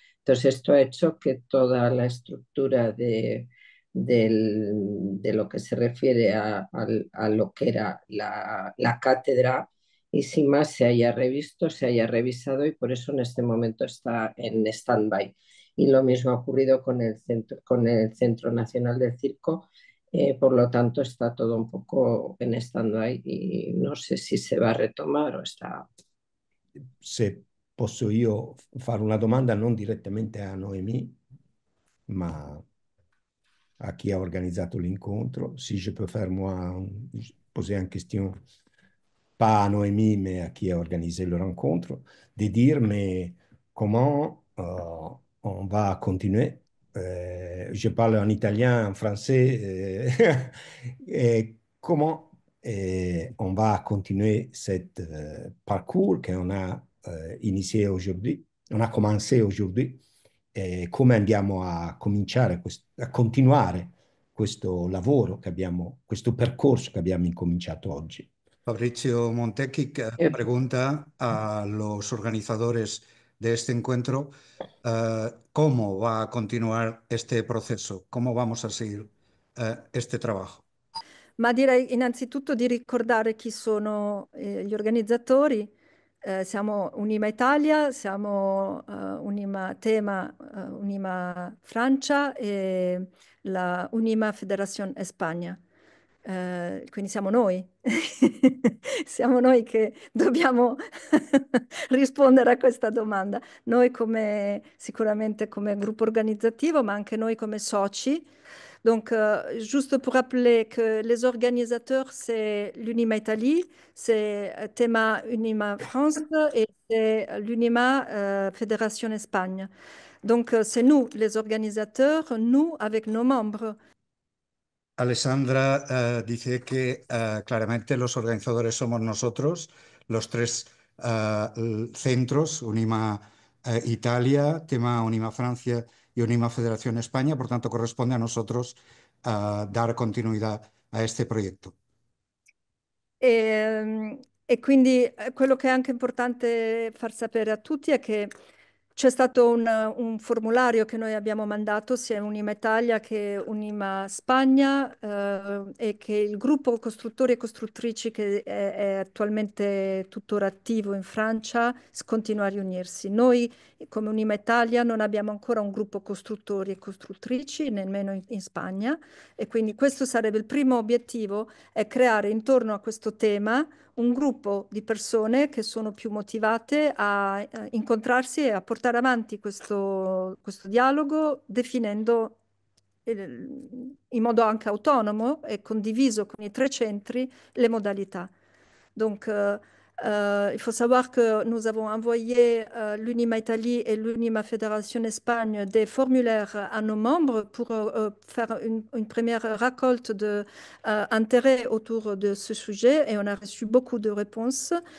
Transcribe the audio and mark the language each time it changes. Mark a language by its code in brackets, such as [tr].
[es] Entonces, esto ha hecho que toda la estructura de lo que se refiere a lo que era la cátedra y sin más se haya revisto, se haya revisado y por eso en este momento está en stand-by. Y lo mismo ha ocurrido con con el Centro Nacional del Circo. Por lo tanto, está todo un poco en stand-by y no sé si se va a retomar o está. [it] Se posso io fare una domanda non direttamente a Noémie, ma [fr] à qui a organisé [it] l'incontro. [fr] Si je peux faire moi poser une question, pas à Noémie, mais à qui a organisé le rencontre, de dire mais comment on va continuer. Je parle en italien, en français, et comment on va continuer cet parcours qu'on a initié aujourd'hui, on a commencé aujourd'hui, [it] e come andiamo a cominciare, a continuare questo lavoro che abbiamo, questo percorso che abbiamo incominciato oggi. [es] Fabrizio Montecchi pregunta a los organizadores de este encuentro cómo va a continuar este proceso, cómo vamos a seguir este trabajo. [it] Ma direi innanzitutto di ricordare chi sono gli organizzatori. Siamo Unima Italia, siamo Unima Tema, Unima Francia e la Unima Federación España. Quindi siamo noi, siamo noi che dobbiamo rispondere a questa domanda. Noi sicuramente come gruppo organizzativo, ma anche noi come soci. [fr] Donc, juste pour rappeler que les organisateurs, c'est l'Unima Italie, c'est Tema Unima France et c'est l'Unima Fédération Espagne. Donc, c'est nous, les organisateurs, nous avec nos membres. [es] Alessandra dice que claramente los organizadores somos nosotros, los tres centros, Unima Italia, Tema Unima Francia y Unima Federación España, por tanto corresponde a nosotros dar continuidad a este proyecto. [it] E quindi quello che è anche importante far sapere a tutti è che c'è stato un formulario che noi abbiamo mandato sia Unima Italia che Unima Spagna e che il gruppo costruttori e costruttrici che è attualmente tuttora attivo in Francia continua a riunirsi. Noi come Unima Italia non abbiamo ancora un gruppo costruttori e costruttrici, nemmeno in Spagna, e quindi questo sarebbe il primo obiettivo, è creare intorno a questo tema un gruppo di persone che sono più motivate a incontrarsi e a portare avanti questo dialogo, definendo in modo anche autonomo e condiviso con i tre centri le modalità. [fr] Donc, il faut savoir que nous avons envoyé l'Unima Italie et l'Unima Fédération Espagne des formulaires à nos membres pour faire une première récolte d'intérêt autour de ce sujet et on a reçu beaucoup de réponses.